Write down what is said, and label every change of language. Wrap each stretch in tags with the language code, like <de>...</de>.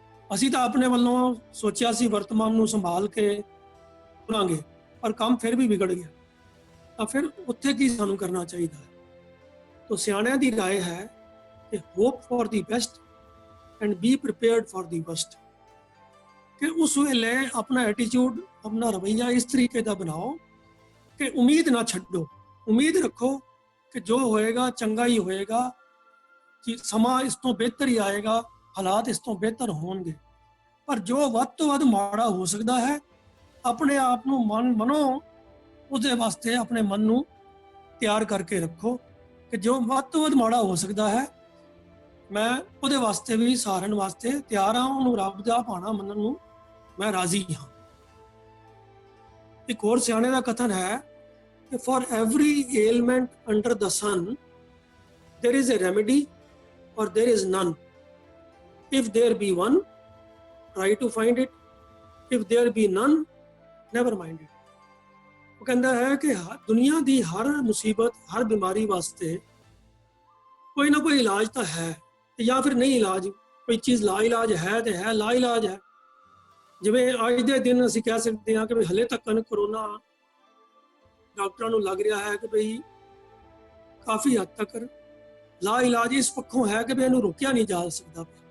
<pa>ਅਸੀਂ ਤਾਂ ਆਪਣੇ ਵੱਲੋਂ ਸੋਚਿਆ ਸੀ ਵਰਤਮਾਨ ਨੂੰ ਸੰਭਾਲ ਕੇ ਤੁਰਾਂਗੇ, ਪਰ ਕੰਮ ਫਿਰ ਵੀ ਵਿਗੜ ਗਿਆ, ਤਾਂ ਫਿਰ ਉੱਥੇ ਕੀ ਸਾਨੂੰ ਕਰਨਾ ਚਾਹੀਦਾ ਹੈ? ਤਾਂ ਸਿਆਣਿਆਂ ਦੀ ਰਾਏ ਹੈ ਕਿ</pa> <en>hope for the best and be prepared for the worst,</en> <pa>कि उस वेले अपना एटीट्यूड, अपना रवैया इस तरीके का बनाओ कि उम्मीद ना छड्डो, उम्मीद रखो कि जो होएगा चंगा ही होएगा, कि समा इस तो बेहतर ही आएगा, हालात इस तो बेहतर होंगे। पर जो ਵੱਧ ਤੋਂ ਵੱਧ ਮਾੜਾ ਹੋ ਸਕਦਾ ਹੈ, ਆਪਣੇ ਆਪ ਨੂੰ ਮਨੋ ਉਹਦੇ ਵਾਸਤੇ ਆਪਣੇ ਮਨ ਨੂੰ ਤਿਆਰ ਕਰਕੇ ਰੱਖੋ ਕਿ ਜੋ ਵੱਧ ਤੋਂ ਵੱਧ ਮਾੜਾ ਹੋ ਸਕਦਾ ਹੈ, ਮੈਂ ਉਹਦੇ ਵਾਸਤੇ ਵੀ ਸਹਾਰਨ ਵਾਸਤੇ ਤਿਆਰ ਹਾਂ, ਉਹਨੂੰ ਰੱਬ ਦਾ ਭਾਣਾ ਮੰਨਣ ਨੂੰ ਮੈਂ ਰਾਜ਼ੀ ਹਾਂ। ਇੱਕ ਹੋਰ ਸਿਆਣੇ ਦਾ ਕਥਨ ਹੈ ਕਿ</pa> <en>For every element under the sun there is a remedy or there is none. If there be one, try to find it. If there be none, never mind it.</en> <pa>ਉਹ ਕਹਿੰਦਾ ਹੈ ਕਿ ਦੁਨੀਆ ਦੀ ਹਰ ਮੁਸੀਬਤ, ਹਰ ਬਿਮਾਰੀ ਵਾਸਤੇ ਕੋਈ ਨਾ ਕੋਈ ਇਲਾਜ ਤਾਂ ਹੈ, ਜਾਂ ਫਿਰ ਨਹੀਂ ਇਲਾਜ, ਕੋਈ ਚੀਜ਼ ਲਾ ਇਲਾਜ ਹੈ ਤੇ ਹੈ, ਲਾ ਇਲਾਜ ਹੈ। ਜਿਵੇਂ ਅੱਜ ਦੇ ਦਿਨ ਅਸੀਂ ਕਹਿ ਸਕਦੇ ਹਾਂ ਕਿ ਵੀ ਹਲੇ ਤੱਕ ਕਰੋਨਾ ਡਾਕਟਰਾਂ ਨੂੰ ਲੱਗ ਰਿਹਾ ਹੈ ਕਿ ਭਈ ਕਾਫੀ ਹੱਦ ਤੱਕ ਲਾ ਇਲਾਜ ਇਸ ਪੱਖੋਂ ਹੈ ਕਿ ਵੀ ਇਹਨੂੰ ਰੋਕਿਆ ਨਹੀਂ ਜਾ ਸਕਦਾ।</pa>